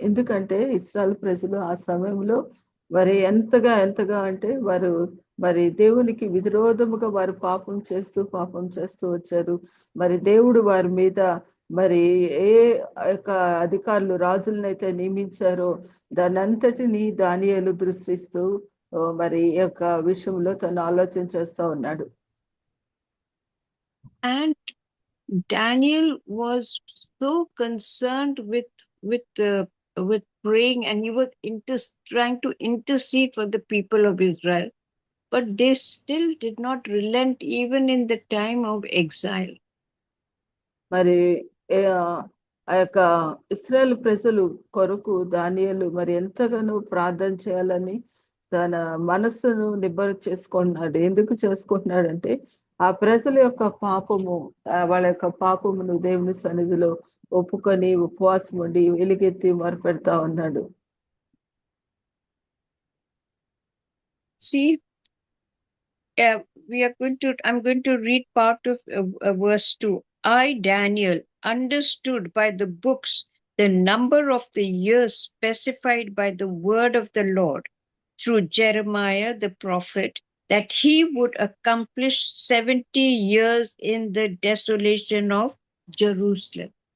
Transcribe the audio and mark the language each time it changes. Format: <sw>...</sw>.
<te>ఎందుకంటే ఇశ్రాయేలు ప్రజలు ఆ సమయంలో మరి ఎంతగా అంటే వారు మరి దేవునికి విరోధముగా వారు పాపం చేస్తూ వచ్చారు. మరి దేవుడు వారి మీద మరి ఏ యొక్క అధికారులు రాజులనైతే నియమించారో దాని అంతటిని దానియేలు దృష్టిస్తూ మరి ఈ యొక్క విషయంలో తను ఆలోచన చేస్తా ఉన్నాడు.</te> <en>And Daniel was so concerned with praying, and he was trying to intercede for the people of Israel, but they still did not relent even in the time of exile.</en> <te>మరి ఆ యొక్క ఇశ్రాయేలు ప్రజలు కొరకు దానియేలు మరి ఎంతగానో ప్రార్థన చేయాలని తన మనస్సును నిబ్బరం చేసుకుంటున్నాడు. ఎందుకు చేసుకుంటున్నాడంటే ఆ ప్రజల యొక్క పాపము వాళ్ళ యొక్క పాపమును దేవుని సన్నిధిలో ఒప్పుకొని ఉపవాసం ఉండి వెలుగెత్తి మొరపెడతా ఉన్నాడు.</te> <en>See, I'm going to read part of verse 2. I, Daniel, understood by the books the number of the years specified by the word of the Lord through Jeremiah the prophet, that he would accomplish 70 years in the desolation of Jerusalem.</en>